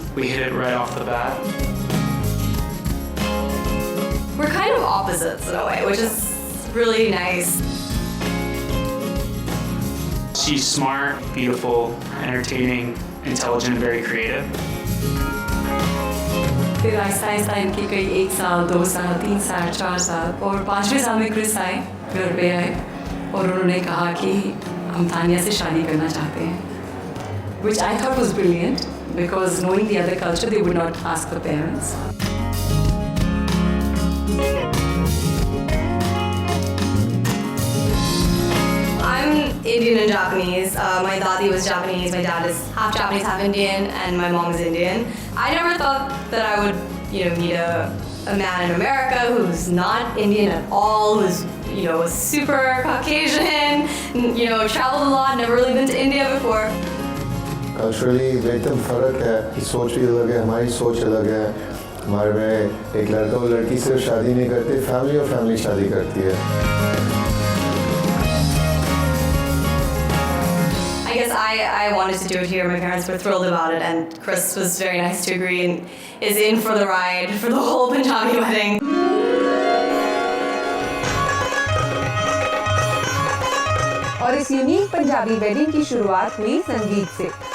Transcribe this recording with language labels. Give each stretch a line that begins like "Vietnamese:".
English: We hit it right off the bat. We're kind of opposites in a way, which is really nice. She's smart, beautiful, entertaining, intelligent, and very creative.
Hindi: फिर आहिस्ता आहिस्ता इनके कई 1 साल, 2 साल, 3 साल, 4 साल और 5वें साल में क्रिस आए, घर पे आए और उन्होंने कहा कि हम तानिया से शादी करना चाहते हैं,
English: which I thought was brilliant because knowing the other culture they would not ask the parents. I'm Indian and Japanese. My dadi was Japanese, my dad is half Japanese, half Indian, and my mom is Indian. I never thought that I would, meet a man in America who's not Indian at all, who's, super Caucasian, traveled a lot, never really been to India before.
Hindi: Culturally एकदम फ़र्क है, कि सोच भी अलग है, हमारी सोच अलग है। हमारे में एक लड़का और लड़की सिर्फ शादी नहीं करते, फैमिली और फैमिली शादी करती है।
English: I guess I wanted to do it here. My parents were thrilled about it, and Chris was very nice to agree and is in for the ride for the whole Punjabi wedding.
Hindi: और इस unique Punjabi wedding की शुरुआत हुई संगीत से।